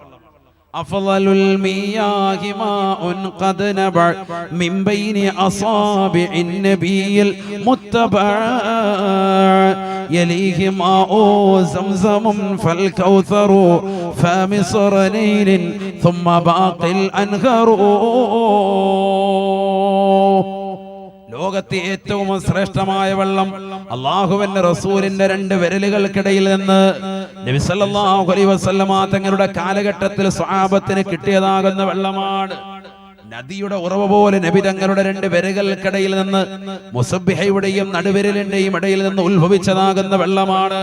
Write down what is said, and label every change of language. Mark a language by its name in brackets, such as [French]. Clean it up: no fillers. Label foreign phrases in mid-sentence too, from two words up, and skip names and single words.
[Arabic] أفضل المياه ماء قد نبع من بين أصابع النبي المتبع يليه ماء زمزم فالكوثر فمصر نيل ثم باقي الأنهار. [Malayalam] ലോകത്തെ ഏറ്റവും ശ്രേഷ്ഠമായ വെള്ളം അല്ലാഹുവിന്റെ റസൂലിന്റെ 2 വിരലുകൾക്കിടയിൽ നിന്ന് നബി [Arabic] صلى الله عليه وسلم [Malayalam] തങ്ങളുടെ കാലഘട്ടത്തിൽ സ്വഹാബത്തിന് കിട്ടിയതാകുന്ന വെള്ളമാണ്. നദിയുടെ ഉറവ പോലെ നബി തങ്ങളുടെ 2 വിരലുകൾക്കിടയിൽ നിന്ന് മുസബ്ബിഹയുടെയും നടുവിരലിന്റെയും ഇടയിൽ നിന്ന് ഉത്ഭവിച്ചതാകുന്ന വെള്ളമാണ്.